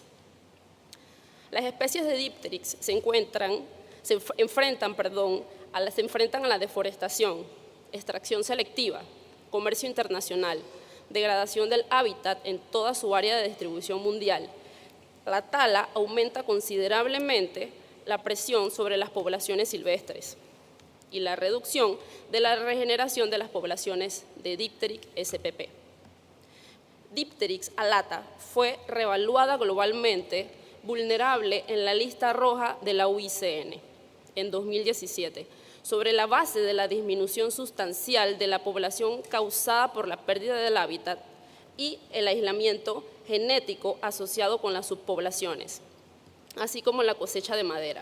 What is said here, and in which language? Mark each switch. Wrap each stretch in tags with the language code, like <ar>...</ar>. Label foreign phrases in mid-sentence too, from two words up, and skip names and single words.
<es>Las especies de Dipteryx se enfrentan a la deforestación, extracción selectiva, comercio internacional, degradación del hábitat en toda su área de distribución mundial. La tala aumenta considerablemente la presión sobre las poblaciones silvestres. y la reducción de la regeneración de las poblaciones de Dipteryx spp. Dipteryx alata fue reevaluada globalmente vulnerable en la lista roja de la UICN en 2017, sobre la base de la disminución sustancial de la población causada por la pérdida del hábitat y el aislamiento genético asociado con las subpoblaciones, así como la cosecha de madera.</es>